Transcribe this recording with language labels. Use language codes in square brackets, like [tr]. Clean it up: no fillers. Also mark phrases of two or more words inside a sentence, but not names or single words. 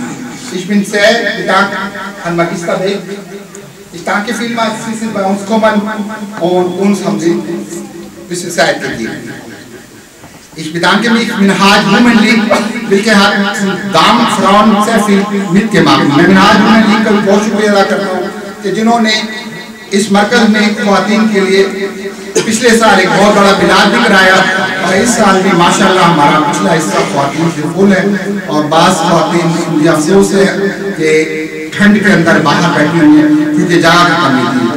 [de] Ich bin sehr bedankt an Magister Beck. Ich danke vielmals, Sie sind bei uns gekommen und uns haben Sie ein bisschen Zeit gegeben. Ich bedanke mich mit Minhaj Women League, welche hat Damen, Frauen sehr viel mitgemacht. [ur] میں Minhaj Women League کا بہت شکریہ ادا کرتا ہوں کہ جنہوں نے اس مرکز میں خواتین کے لیے پچھلے سال ایک بہت بڑا بلاد بھی کرایا, اور اس سال بھی ماشاءاللہ ہمارا پچھلا حصہ خواتین سے فل ہے. اور بعض خواتین مجھے افسوس ہے کہ ٹھنڈ کے اندر باہر بیٹھی ہوئی ہیں کیونکہ جگہ کی کمی تھی.